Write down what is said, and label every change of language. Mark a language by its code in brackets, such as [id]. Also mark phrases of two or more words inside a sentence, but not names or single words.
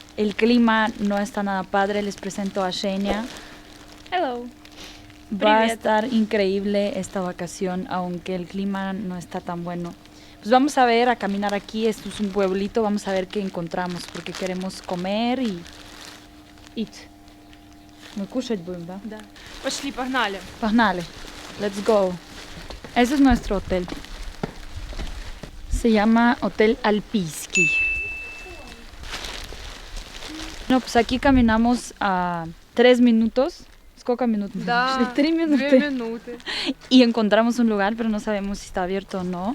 [es] El clima no está nada padre, les presento a Xenia. [en] Hello. [es] Va a estar increíble esta vacación, aunque el clima no está tan bueno. Pues vamos a ver, a caminar aquí, esto es un pueblito, vamos a ver qué encontramos, porque queremos comer y... [en] eat. [ru] Мы кушать будем, да? Да. Пошли, погнали. Poghnali. [en] Let's go. [es] Ese es nuestro hotel. Se llama Hotel Alpijski. No, pues aquí caminamos a 3 minutos. ¿Cuántos minutos? [ru] Да. [es] 3 minutos. [ru] 2 минуты. [es] Y encontramos un lugar, pero no sabemos si está abierto o no.